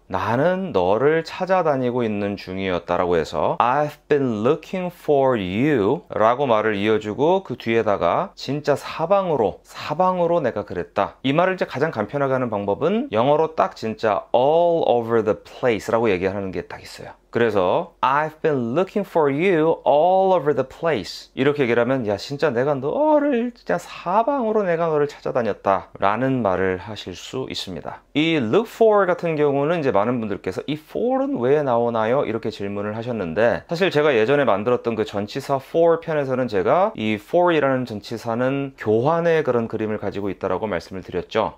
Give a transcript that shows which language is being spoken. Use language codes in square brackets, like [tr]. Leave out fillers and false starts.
[ko] 나는 너를 찾아다니고 있는 중이었다 라고 해서 [en] I've been looking for you [ko] 라고 말을 이어주고 그 뒤에다가 진짜 사방으로 내가 그랬다. 이 말을 이제 가장 간편하게 하는 방법은 영어로 딱 진짜 [en] all over the place [ko] 라고 얘기하는 게 딱 있어요. 그래서 [en] I've been looking for you all over the place. [ko] 이렇게 얘기를 하면 야 진짜 내가 너를 진짜 사방으로 내가 너를 찾아다녔다 라는 말을 하실 수 있습니다. 이 look for 같은 경우는 이제 많은 분들께서 이 for는 왜 나오나요? 이렇게 질문을 하셨는데 사실 제가 예전에 만들었던 그 전치사 for 편에서는 제가 이 for이라는 전치사는 교환의 그런 그림을 가지고 있다라고 말씀을 드렸죠.